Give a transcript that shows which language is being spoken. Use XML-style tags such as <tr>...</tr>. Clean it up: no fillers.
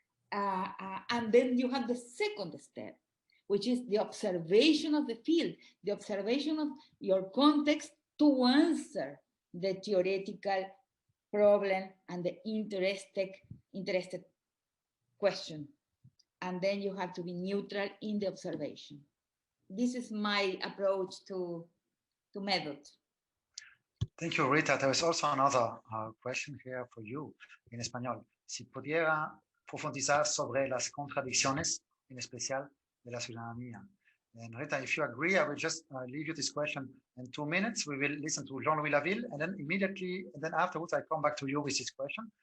<en>And then you have the second step, which is the observation of the field, the observation of your context to answer the theoretical problem and the interested question. And then you have to be neutral in the observation. This is my approach to method. Thank you, Rita. There is also another question here for you in español.</en> <es>Si pudiera profundizar sobre las contradicciones, en especial de la ciudadanía.</es> <en>And Rita, if you agree, I will just leave you this question in 2 minutes. We will listen to Jean-Louis Laville, and then immediately, and then afterwards, I come back to you with this question.</en>